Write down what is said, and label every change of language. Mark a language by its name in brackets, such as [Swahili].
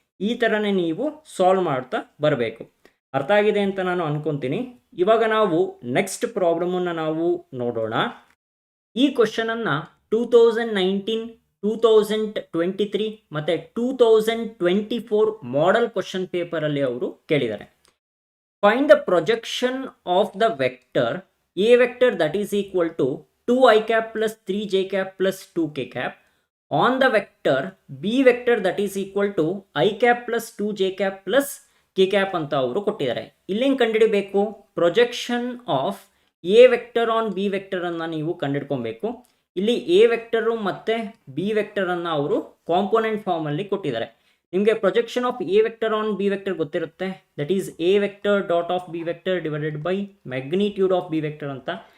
[Kannada] ಈ ಥರನೇ ನೀವು ಸಾಲ್ವ್ ಮಾಡ್ತಾ ಬರಬೇಕು. ಅರ್ಥ ಆಗಿದೆ ಅಂತ ನಾನು ಅನ್ಕೊತೀನಿ. ಇವಾಗ ನಾವು ನೆಕ್ಸ್ಟ್ ಪ್ರಾಬ್ಲಮನ್ನು ನಾವು ನೋಡೋಣ. ಈ ಕ್ವಶನನ್ನು 2019, 2023 ಮತ್ತು 2024 ಮಾಡೆಲ್ ಕ್ವಶನ್ ಪೇಪರಲ್ಲಿ ಅವರು ಕೇಳಿದ್ದಾರೆ. [English] find the projection of the vector a vector that is equal to 2i cap plus 3j cap plus 2k cap on the vector b vector that is equal to i cap plus 2j cap plus k cap [Kannada] ಅಂತ ಅವರು ಕೊಟ್ಟಿದ್ದಾರೆ. ಇಲ್ಲೇನು ಕಂಡುಹಿಡಿಬೇಕು, [English] projection of a vector on b vector [Kannada] ಅನ್ನು ನೀವು ಕಂಡುಹಿಡ್ಕೊಬೇಕು. ಇಲ್ಲಿ A vector ಮತ್ತು B ವೆಕ್ಟರನ್ನು ಅವರು ಕಾಂಪೋನೆಂಟ್ ಫಾರ್ಮಲ್ಲಿ ಕೊಟ್ಟಿದ್ದಾರೆ. ನಿಮಗೆ [English] projection of a vector on b vector [Kannada] ಗೊತ್ತಿರುತ್ತೆ, [English] That is a vector dot of B vector divided by magnitude of B vector ಅಂತ.